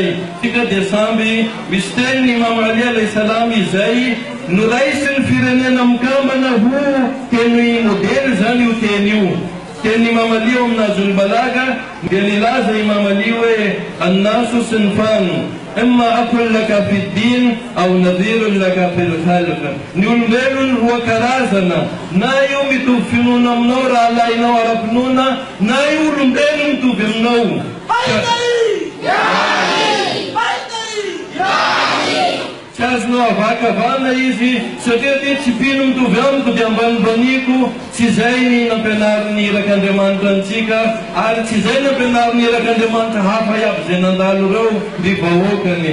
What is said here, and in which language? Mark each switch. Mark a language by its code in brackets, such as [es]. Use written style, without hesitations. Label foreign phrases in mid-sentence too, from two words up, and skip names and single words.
[mg] Tsika dia samby misy teniny Imam Ali [ar] عليه السلام [mg] izay noraisiny firenena mikambana ho teny modely zany io teny io. Teny Imam Ali eo amin'Nahjul Balaga dia nilaza Imam Ali hoe [ar] الناس صنفان إما أخ لك في الدين أو نظير لك في الخلق. [mg] Ny olombelona roa karazana, na io mitovy finoana aminao raha alainao ara-pinoana, na io olombelona mitovy aminao. Tsy azonao avakavana izy satria ty tsy pino mitovy amiko dia ambanibaniko, tsy zay ny nampianarin'ny irak'Andriamanitra antsika, ary tsy zay nampianarin'ny irak'Andriamanitra hafa iaby zay nandalo reo ny vahoakany.